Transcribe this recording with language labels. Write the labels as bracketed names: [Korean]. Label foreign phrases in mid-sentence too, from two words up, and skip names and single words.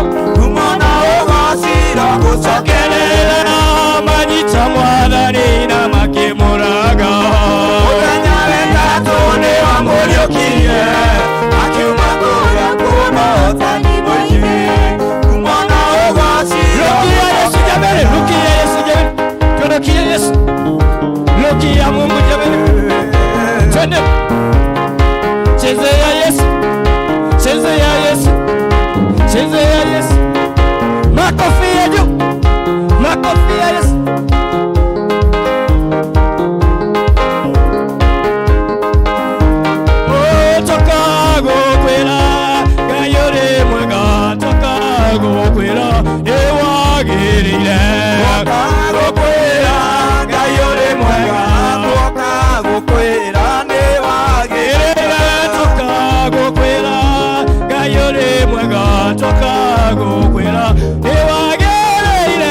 [Kikuyu] Kumona ũgacira gũcokerera. Manyita Mwathani na makĩmũraga. Mũthenya wetatũ nĩwamũriũkirie, akiuma kũrĩa kuna ũtani mũingĩ. Kumona ũgacira [Swahili] Rukia Yesu jameni, rukia Yesu jameni. Turukia Yesu. Rukia Mungu jameni. Twende. Chezea Yesu. Chezea Yesu. Chezea Yesu. Makofi ya juu. Makofi ya Yesu. [Kikuyu] Oh, toka gũkwĩra Ngai ũrĩ mwega, toka gũkwĩra nĩwagĩrĩire. gũkwĩra Ngai ũrĩ mwega, tuoka gũkwĩra nĩwagĩrĩire. Toka gũkwĩra Ngai ũrĩ mwega, toka gũkwĩra nĩwagĩrĩire.